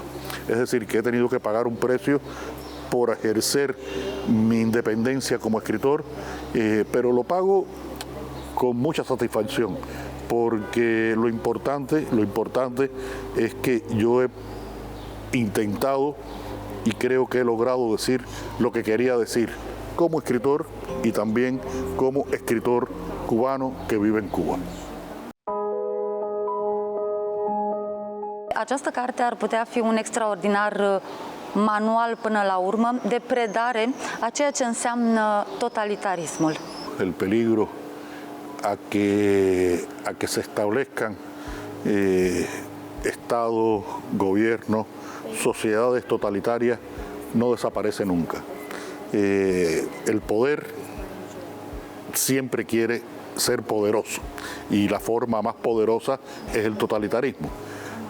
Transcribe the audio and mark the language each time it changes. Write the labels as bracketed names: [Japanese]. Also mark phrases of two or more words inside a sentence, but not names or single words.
[Spanish] Es decir, que he tenido que pagar un precio por ejercer mi independencia como escritor, pero lo pago con mucha satisfacción, porque lo importante es que yo he intentado y creo que he logrado decir lo que quería decir como escritor y también como escritor cubano que vive en Cuba. [Romanian] Această carte ar putea fi un extraordinar manual până la urmă de predare a ceea ce înseamnă totalitarismul. [Spanish] El peligro a que se establezcan estados, gobiernos, sociedades totalitarias no desaparece nunca. El poder siempre quiere ser poderoso y la forma más poderosa es el totalitarismo.